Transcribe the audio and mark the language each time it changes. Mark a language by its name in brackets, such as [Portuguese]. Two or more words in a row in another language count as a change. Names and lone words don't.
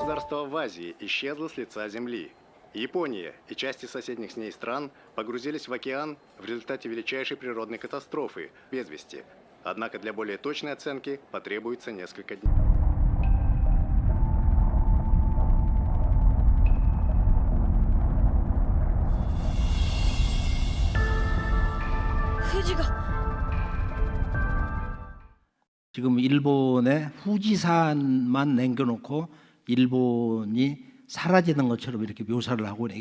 [Russian] Царство в Азии исчезло с лица земли. Япония и части соседних с ней стран погрузились в океан в результате величайшей природной катастрофы без вести. Однако для более точной оценки потребуется несколько дней. [Korean] 지금 일본의 후지산만 남겨놓고 일본이 사라지는 것처럼 이렇게 묘사를 하고 있네.